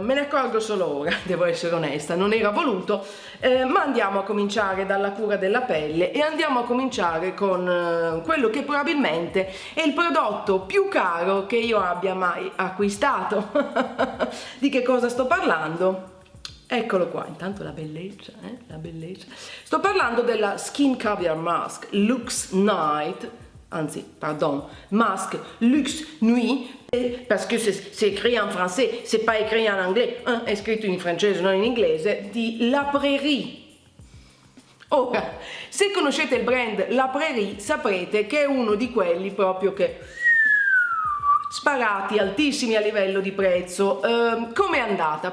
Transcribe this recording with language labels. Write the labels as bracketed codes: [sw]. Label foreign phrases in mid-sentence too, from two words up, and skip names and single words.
[it] Me ne accorgo solo ora, devo essere onesta, non era voluto, ma andiamo a cominciare dalla cura della pelle e andiamo a cominciare con quello che probabilmente è il prodotto più caro che io abbia mai acquistato. Di che cosa sto parlando? Eccolo qua, intanto la bellezza, la bellezza. Sto parlando della Skin Caviar Mask Luxe Night, anzi, [fr] pardon, Mask Luxe Nuit, parce que c'est écrit en français, c'est pas écrit en anglais, [it] è scritto in francese, non in inglese, di La Prairie. Ora, se conoscete il brand La Prairie saprete che è uno di quelli proprio che sparati altissimi a livello di prezzo. Come è andata?